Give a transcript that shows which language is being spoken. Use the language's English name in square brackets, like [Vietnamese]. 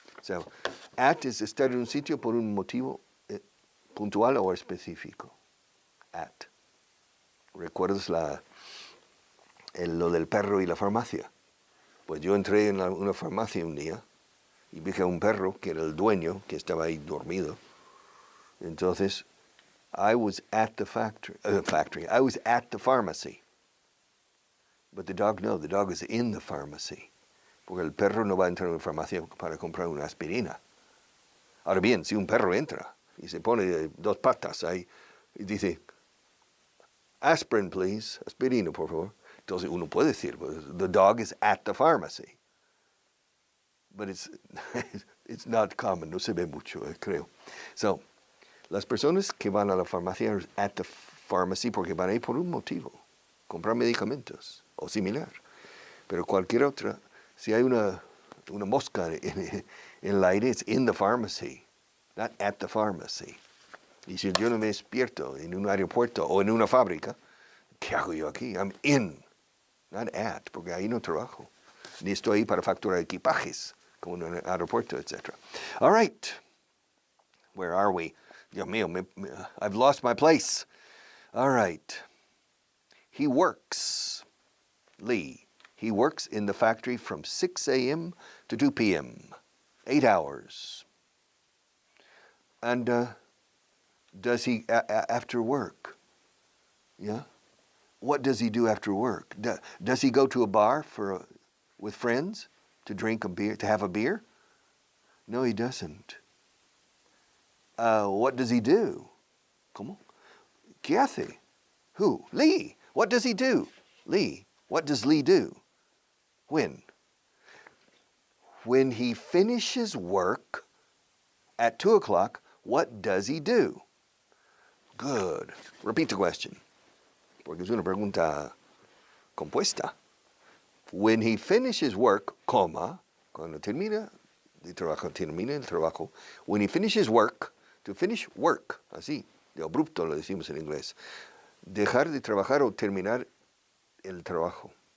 [Spanish] So, at es estar en un sitio por un motivo puntual o específico. At. ¿Recuerdas lo del perro y la farmacia? Pues yo entré en una farmacia un día y vi que un perro, que era el dueño, que estaba ahí dormido. Entonces, [English] I was at the factory. I was at the pharmacy. But the dog, no, the dog is in the pharmacy. [Spanish] Porque el perro no va a entrar en una farmacia para comprar una aspirina. Ahora bien, si un perro entra y se pone 2 patas ahí y dice, [English] aspirin, please, [Spanish] aspirina, por favor. Entonces uno puede decir, [English] the dog is at the pharmacy. But it's not common, [Spanish] no se ve mucho, creo. So, las personas que van a la farmacia [English] are at the pharmacy [Spanish] porque van ahí por un motivo, comprar medicamentos o similar. Pero cualquier otra, si hay una mosca en el aire, [English] it's in the pharmacy, [Spanish] not at the pharmacy. Y si yo no me despierto en un aeropuerto o en una fábrica, ¿qué hago yo aquí? [English] I'm in, not at, [Spanish] porque ahí no trabajo. Ni estoy ahí para facturar equipajes, como en un aeropuerto, etc. [English] All right. Where are we? [Spanish] Dios mío, [English] I've lost my place. All right. He works, Lee. He works in the factory from 6 a.m. to 2 p.m., 8 hours. And does he, after work, yeah? What does he do after work? Does he go to a bar with friends to drink a beer, to have a beer? No, he doesn't. What does he do? [Spanish] ¿Cómo? ¿Qué hace? [English] Who? Lee. What does he do? Lee. What does Lee do? When? When he finishes work at 2 o'clock, what does he do? Good. Repeat the question, [Spanish] porque es una pregunta compuesta. [English] When he finishes work, [Spanish] coma, cuando termina el trabajo, [English] when he finishes work, to finish work, [Spanish] así, de abrupto lo decimos en inglés, dejar de trabajar o terminar el trabajo.